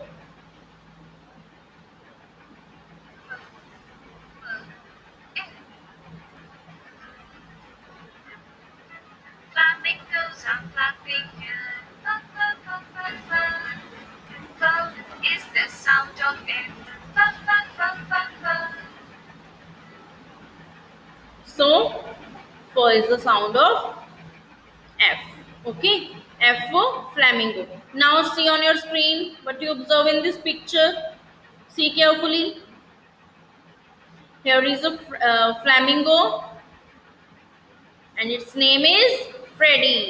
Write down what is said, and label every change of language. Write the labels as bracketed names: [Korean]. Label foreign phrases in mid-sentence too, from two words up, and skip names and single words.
[English] Flamingos are flapping here. Fa, fa, fa, fa, fa. Fa is the sound of F. Fa, fa, fa, fa, fa. So, is the sound of F. Okay. F for flamingo. Now see on your screen what you observe in this picture. See carefully. Here is a flamingo and its name is Freddy.